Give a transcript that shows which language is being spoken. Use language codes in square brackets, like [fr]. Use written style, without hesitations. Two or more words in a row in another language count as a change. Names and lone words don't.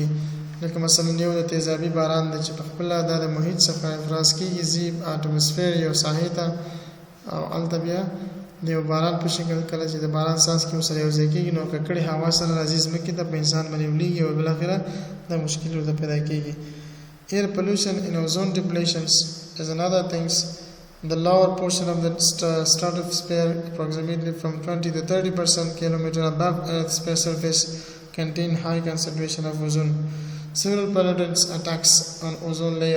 [ps] لکه مثلا یو د تیزابي باران دی چې په خپله دا د محیط څخه افراز کېږي ځي اټموسفیر یو ساحې ته او هلته بیا د یو باران په شکل کله چې د باران ساس کې ورسره یو ځای کېږي نو ککړې هوا سره راځي ځمکې ته په انسان باندې ولیږي او بالاخره دا مشکل ورته پیدا کېږي. [en] Air pollution and ozone depletions is another things. The lower portion of the stratosphere, approximately from 20 to 30% kilometer above Earth's surface, contain high concentration of ozone. Several pollutants attacks on ozone layer.